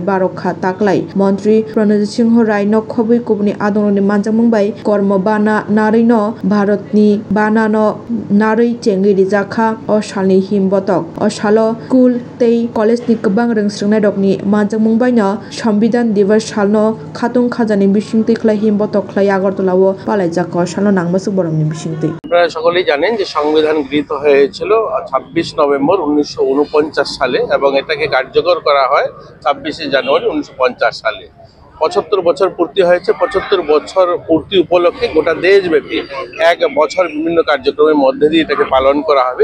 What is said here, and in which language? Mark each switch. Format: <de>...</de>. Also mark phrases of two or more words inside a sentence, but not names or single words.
<trp>बारखा ताकलाई मंत्री प्रणजित सिंह राय नखबि कुबनि आदंरनि मानजामंबाय कर्म बाना नारैनो भारतनि बानानो नारै चेंगि रिजाखा ओ सालनि हिमबतक ओ सालो स्कुल तै कलेजनि गोबां रोंस्रोंनाय दकनि मानजामंबायनो संविधान दिवस सालनो खातुं खाजानि बिसिंति खलाय हिमबतक खलाय আগরতলাও পালাইজাক सालनो नांगमासुक बरमनि बिसिंति</trp> <bn>আপনারা সকলেই জানেন যে সংবিধান গৃহীত হয়েছিল 26 নভেম্বর 1949 সালে এবং এটাকে কার্যকর করা হয় 26 জানুয়ারি 1950 সালে 75 বছর পূর্তি হয়েছে। 75 বছর পূর্তি উপলক্ষে গোটা দেশব্যাপী এক বছর বিভিন্ন কার্যক্রমের মধ্যে দিয়ে এটাকে পালন করা হবে।</bn>